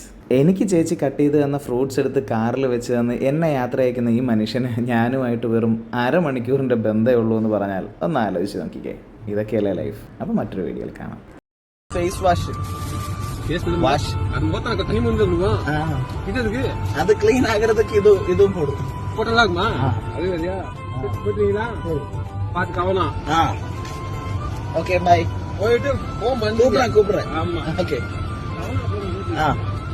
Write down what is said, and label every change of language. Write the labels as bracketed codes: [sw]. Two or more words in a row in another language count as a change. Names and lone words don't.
[ml] എനിക്ക് ചേച്ചി കട്ട് ചെയ്ത് തന്ന ഫ്രൂട്ട്സ് എടുത്ത് കാറിൽ വെച്ച് തന്ന് എന്നെ യാത്ര അയക്കുന്ന ഈ മനുഷ്യന് ഞാനുമായിട്ട് വെറും അരമണിക്കൂറിൻ്റെ ബന്ധമേ ഉള്ളൂ എന്ന് പറഞ്ഞാൽ ഒന്ന് ആലോചിച്ച് നോക്കിക്കേ. ഇതൊക്കെയല്ലേ ലൈഫ്. അപ്പോൾ മറ്റൊരു വീഡിയോയിൽ കാണാം. [ta] face wash அது clean ஆகறதுக்கு இதுவும் போடும். போட்டலாமா? அது சரியா? போட்டீங்களா? பாத்து கவனம். [en] okay bye. [ta] போயிட்டு போன் பண்ணி கூப்பிடுறேன். ஆமா. ஓகே.